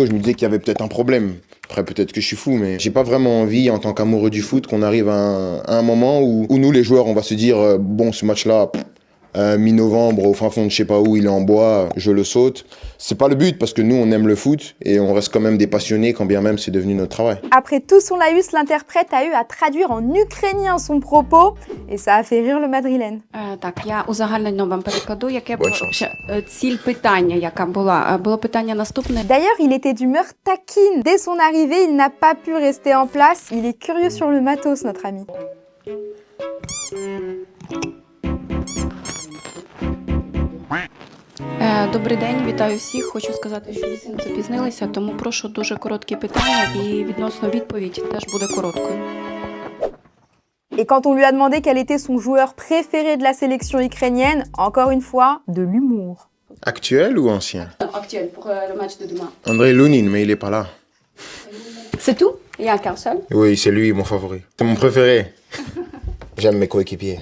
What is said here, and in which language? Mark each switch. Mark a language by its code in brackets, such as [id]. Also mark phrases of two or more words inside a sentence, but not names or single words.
[fr] Je me disais qu'il y avait peut-être un problème. Après, peut-être que je suis fou, mais j'ai pas vraiment envie, en tant qu'amoureux du foot, qu'on arrive à un moment où nous, les joueurs, on va se dire, bon, ce match-là, mi-novembre, au fin fond de je sais pas où, il est en bois, je le saute. C'est pas le but parce que nous, on aime le foot et on reste quand même des passionnés quand bien même c'est devenu notre travail. Après tout son laïus, l'interprète a eu à traduire en ukrainien son propos et ça a fait rire le madrilène. [uk] Так, я узагальнено вам перекладу, яке було [fr] Bonne chance. [uk] ще ціль питання, яка була. Було питання наступне. [fr] D'ailleurs, il était d'humeur taquine. Dès son arrivée, il n'a pas pu rester en place. Il est curieux sur le matos, notre ami. [uk] Добрий день, вітаю всіх. Хочу сказати, що ви сильно запізнилися, тому прошу дуже короткі питання і відносно відповідь теж буде короткою. [fr] Et quand on lui a demandé quel était son joueur préféré de la sélection ukrainienne, encore une fois, de l'humour. Actuel ou ancien? Actuel pour le match de demain. André Lounine, mais il est pas là. C'est tout? Il n'y a qu'un seul? Oui, c'est lui, mon favori. C'est mon préféré. J'aime mes coéquipiers.